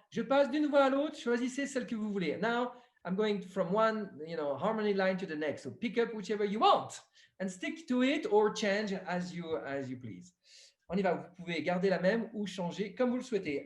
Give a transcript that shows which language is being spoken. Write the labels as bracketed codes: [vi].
[fr] Je passe d'une voix à l'autre, choisissez celle que vous voulez. [en] Now, I'm going from one, harmony line to the next. So pick up whichever you want and stick to it or change as you please. [fr] On y va, vous pouvez garder la même ou changer comme vous le souhaitez.